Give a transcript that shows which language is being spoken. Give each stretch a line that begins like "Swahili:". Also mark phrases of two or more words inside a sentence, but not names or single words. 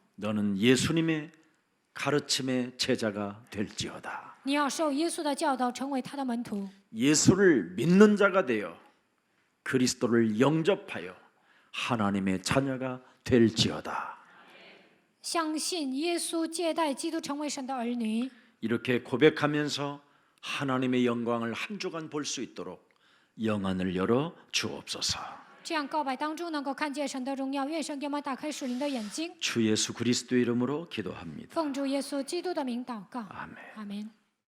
Korean: 너는 예수님의 가르침의 제자가 될지어다.
Chinese: 你要受耶稣的教导，成为他的门徒。
Korean: 예수를 믿는 자가 되어 그리스도를 영접하여 하나님의 자녀가 될지어다.
Chinese: 相信耶稣，接待基督，成为神的儿女。
Korean: 이렇게 고백하면서 하나님의 영광을 한 주간 볼 수 있도록 영안을 열어 주옵소서.
Chinese: 这样告白当中能够看见神的荣耀，愿神给我们打开属灵的眼睛。
Korean: 주 예수 그리스도 이름으로 기도합니다.
Chinese: 奉主耶稣基督的名祷告，
Korean: 아멘.
Chinese: 阿门。